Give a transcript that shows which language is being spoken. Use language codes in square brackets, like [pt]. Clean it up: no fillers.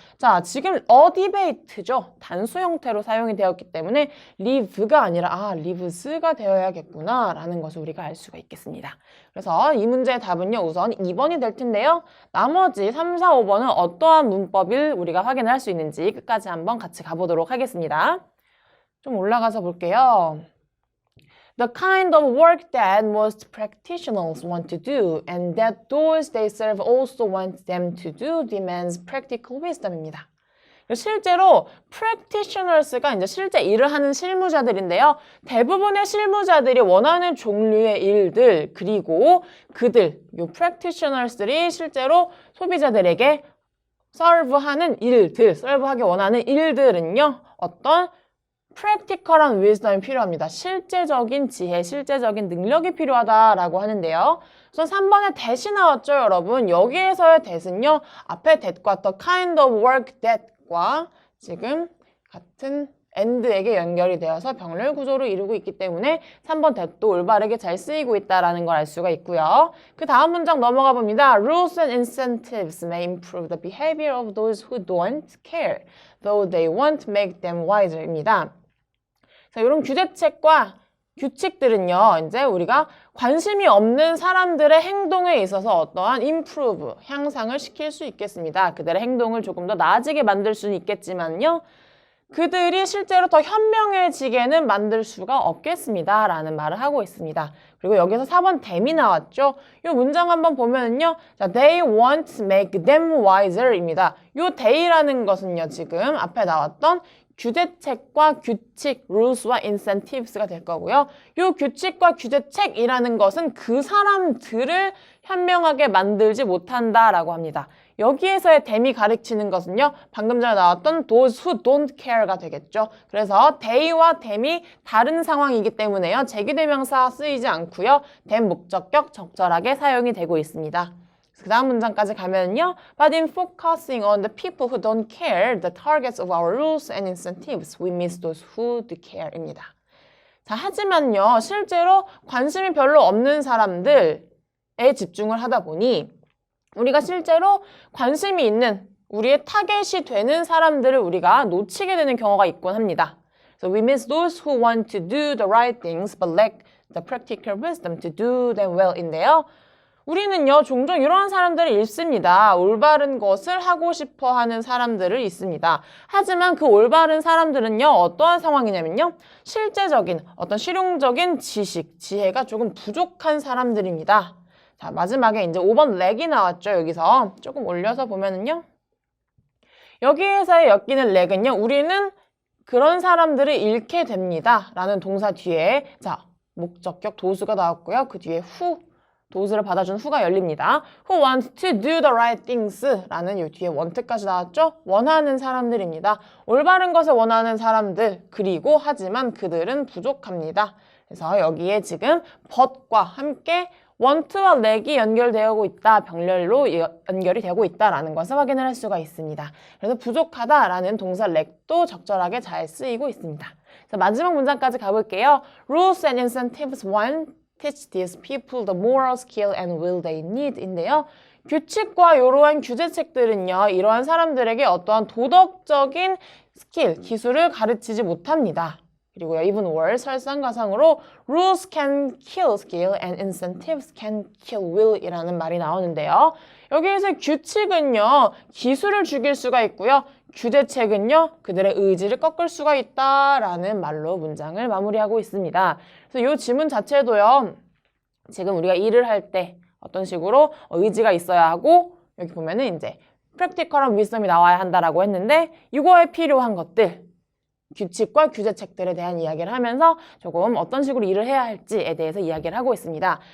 [ko] 자, 지금 a debate죠. 단수 형태로 사용이 되었기 때문에 live가 아니라 lives가 되어야겠구나 라는 것을 우리가 알 수가 있겠습니다. 그래서 이 문제의 답은요, 우선 2번이 될 텐데요. 나머지 3, 4, 5번은 어떠한 문법을 우리가 확인을 할 수 있는지 끝까지 한번 같이 가보도록 하겠습니다. 좀 올라가서 볼게요. [en] the kind of work that most practitioners want to do and that those they serve also want them to do demands practical wisdom입니다. [ko] 실제로 practitioners가 이제 실제 일을 하는 실무자들인데요. 대부분의 실무자들이 원하는 종류의 일들 그리고 그들, 요 practitioners들이 실제로 소비자들에게 서브하는 일들, 서브하기 원하는 일들은요. 어떤 practical한 wisdom이 필요합니다. 실제적인 지혜, 실제적인 능력이 필요하다라고 하는데요. 우선 3번에 that이 나왔죠, 여러분. 여기에서의 that은요. 앞에 that과 [en] the kind of work that [ko] 과 지금 같은 and에게 연결이 되어서 병렬 구조로 이루고 있기 때문에 3번 that도 올바르게 잘 쓰이고 있다는 걸 알 수가 있고요. 그 다음 문장 넘어가 봅니다. [en] Rules and incentives may improve the behavior of those who don't care, though they won't make them wiser입니다. [ko] 자, 이런 규제책과 규칙들은요, 이제 우리가 관심이 없는 사람들의 행동에 있어서 어떠한 improve, 향상을 시킬 수 있겠습니다. 그들의 행동을 조금 더 나아지게 만들 수는 있겠지만요, 그들이 실제로 더 현명해지게는 만들 수가 없겠습니다. 라는 말을 하고 있습니다. 그리고 여기서 4번 them이 나왔죠. 이 문장 한번 보면은요, 자, [en] they won't make them wiser [ko] 입니다. 이 they라는 것은요, 지금 앞에 나왔던 규제책과 규칙, rules와 incentives가 될 거고요. 이 규칙과 규제책이라는 것은 그 사람들을 현명하게 만들지 못한다라고 합니다. 여기에서의 them이 가르치는 것은요. 방금 전에 나왔던 [en] those who don't care [ko] 가 되겠죠. 그래서 they와 them이 다른 상황이기 때문에요. 제기대명사 쓰이지 않고요. them 목적격 적절하게 사용이 되고 있습니다. 그 다음 문장까지 가면요. [en] But in focusing on the people who don't care, the targets of our rules and incentives, we miss those who do care입니다. [ko] 자, 하지만요. 실제로 관심이 별로 없는 사람들에 집중을 하다 보니 우리가 실제로 관심이 있는 우리의 타겟이 되는 사람들을 우리가 놓치게 되는 경우가 있곤 합니다. [en] So we miss those who want to do the right things but lack the practical wisdom to do them well인데요. [ko] 우리는요, 종종 이런 사람들을 잃습니다. 올바른 것을 하고 싶어 하는 사람들을 잃습니다. 하지만 그 올바른 사람들은요, 어떠한 상황이냐면요, 실제적인 어떤 실용적인 지식, 지혜가 조금 부족한 사람들입니다. 자, 마지막에 이제 5번 렉이 나왔죠, 여기서. 조금 올려서 보면은요, 여기에서의 엮이는 렉은요, 우리는 그런 사람들을 잃게 됩니다. 라는 동사 뒤에, 자, 목적격 도수가 나왔고요. 그 뒤에 who, 도수를 받아준 who가 열립니다. [en] Who want to do the right things [ko] 라는 이 뒤에 want까지 나왔죠? 원하는 사람들입니다. 올바른 것을 원하는 사람들, 그리고 하지만 그들은 부족합니다. 그래서 여기에 지금 but과 함께 want와 lack이 연결되고 있다, 병렬로 연결이 되고 있다라는 것을 확인을 할 수가 있습니다. 그래서 부족하다라는 동사 lack도 적절하게 잘 쓰이고 있습니다. 자, 마지막 문장까지 가볼게요. [en] Rules and incentives want teach these people the moral skill and will they need 인데요. [ko] 규칙과 이러한 규제책들은요. 이러한 사람들에게 어떠한 도덕적인 스킬, 기술을 가르치지 못합니다. 그리고요. [en] even worse, [ko] 설상가상으로 [en] rules can kill skill and incentives can kill will [ko] 이라는 말이 나오는데요. 여기에서 규칙은요. 기술을 죽일 수가 있고요. 규제책은요. 그들의 의지를 꺾을 수가 있다라는 말로 문장을 마무리하고 있습니다. 그래서 이 지문 자체도요. 지금 우리가 일을 할 때 어떤 식으로 의지가 있어야 하고 여기 보면은 이제 practical한 wisdom이 나와야 한다라고 했는데 이거에 필요한 것들 규칙과 규제책들에 대한 이야기를 하면서 조금 어떤 식으로 일을 해야 할지에 대해서 이야기를 하고 있습니다.